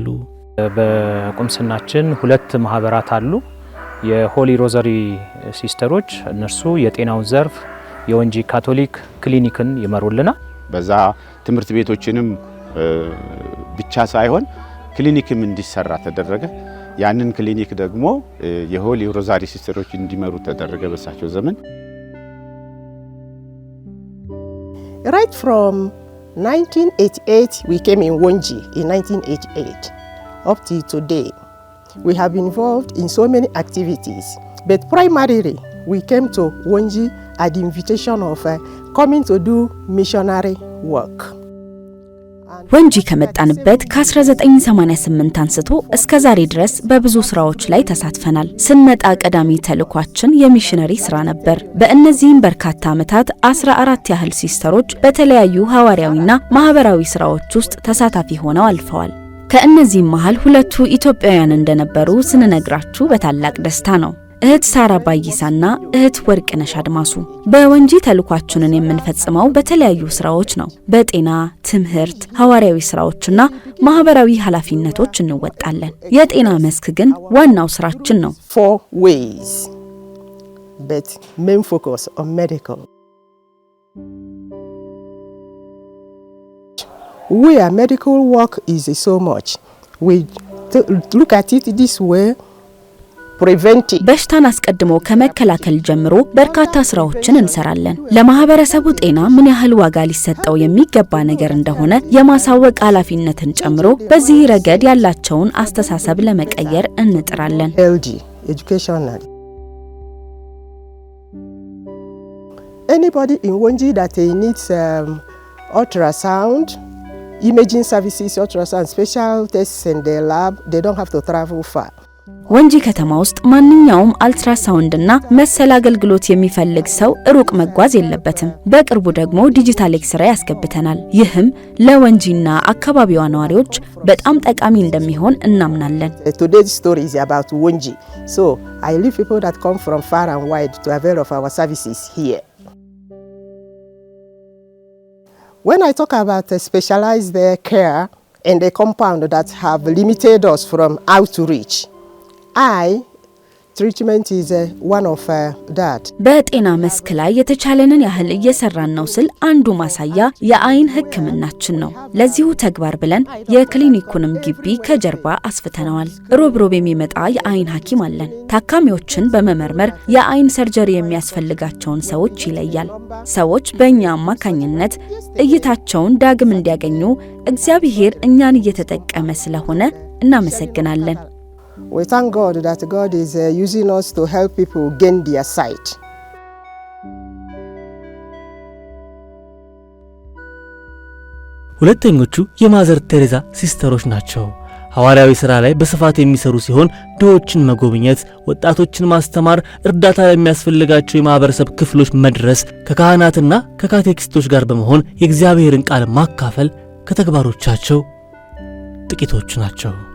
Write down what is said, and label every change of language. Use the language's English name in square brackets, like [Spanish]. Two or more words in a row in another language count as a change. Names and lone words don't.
[Amharic] በቁምስናችን 2 ማህበራት አሉ። የሆሊ ሮዛሪ ሲስተሮች እነርሱ የጤናውን ዘርፍ የወንጂ ካቶሊክ ክሊኒክን ይመሩልናል። በዛ ትምህርት ቤቶችንም ብቻ ሳይሆን ክሊኒክም እንዲሰራ ተደረገ። ያንን ክሊኒክ ደግሞ የሆሊ ሮዛሪ ሲስተሮች እንዲመሩ ተደረገ በሳቸው ዘመን። [English] Right from 1988, we came in Wonji in 1988. Up to today, we have been involved in so many activities. But primarily, we came to Wonji at the invitation of coming to do missionary work. [Amharic] ወንጂ ከመጣንበት ከ1988 አንስቶ እስከ ዛሬ ድረስ በብዙ ስራዎች ላይ ተሳትፈናል። ስንመጣ ቀዳሚ ተልኳችን የሚሽነሪ ስራ ነበር። በእነዚህም በርካታ ዓመታት 14 ያህል ሲስተሮች በተለያዩ ሐዋርያዊና ማህበራዊ ስራዎች ውስጥ ተሳታፊ ሆነው አልፈዋል። ከእነዚህም መሃል ሁለቱ ኢትዮጵያውያን እንደነበሩ ስንነግራችሁ በታላቅ ደስታ ነው። እህት ሳራ ባይሳና እህት ወርቅነሽ አድማሱ። በወንጂ ተልኳችንን የምንፈጽመው በተለያዩ ስራዎች ነው። በጤና፣ ትምህርት፣ ሐዋርያዊ ስራዎችና ማህበራዊ ኃላፊነቶች እንወጣለን። የጤና መስክ ግን ዋናው ስራችን ነው። [English] 4 ways, but main focus on medical. Where medical work is so much, we look at it this way. [Amharic] በሽታን አስቀድሞ ከመከላከል ጀምሮ በርካታ ስራዎችን እንሰራለን። ለማህበረሰቡ ጤና ምን ያህል ዋጋ ሊሰጠው የሚገባ ነገር እንደሆነ የማሳወቅ ኃላፊነትን ጨምሮ በዚህ ረገድ ያላቸውን አስተሳሰብ ለመቀየር እንጥራለን። [English] Educational. Anybody in Wonji that needs ultrasound, imaging services, ultrasound, special tests in the lab, they don't have to travel far. [Amharic] ወንጂ ከተማ ውስጥ ማንኛውም አልትራሳውንድና መሰል አገልግሎት የሚፈልግ ሰው ሩቅ መጓዝ የለበትም። በቅርቡ ደግሞ ዲጂታል ኤክስሬይ ያስገብተናል። ይህም ለወንጂና አካባቢዋ ነዋሪዎች በጣም ጠቃሚ እንደሚሆን እናምናለን። [English] Today's story is about Wonji. So, I leave people that come from far and wide to avail of our services here. When I talk about specialized care and the compound that have limited us from outreach, treatment is one of that. [Amharic] በጤና መስክ ላይ የተቻለንን ያህል እየሰራን ነው ስል አንዱ ማሳያ የአይን ህክምናችን ነው። ለዚሁ ተግባር ብለን የክሊኒኩንም ግቢ ከጀርባ አስፍተናል። ሮብሮብ የሚመጣ የአይን ሐኪም አለን። ታካሚዎችን በመመርመር የአይን ሰርጀሪ የሚያስፈልጋቸውን ሰዎች ይለያል። ሰዎች በእኛ አማካኝነት እይታቸውን ዳግም እንዲያገኙ እግዚአብሔር እኛን እየተጠቀመ ስለሆነ እናመሰግናለን። [English] We thank God that God is using us to help people gain their sight. [Amharic] ሁለተኞቹ የማዘር ቴሬዛ ሲስተሮች ናቸው። ሐዋርያዊ ሥራ ላይ በስፋት የሚሰሩ ሲሆን ድሆችን መጎብኘት፣ ወጣቶችን ማስተማር፣ እርዳታ ለሚያስፈልጋቸው የማህበረሰብ ክፍሎች መድረስ፣ ከካህናትና ከካቴኪስቶች ጋር በመሆን የእግዚአብሔርን ቃል ማካፈል ከተግባሮቻቸው ጥቂቶቹ ናቸው።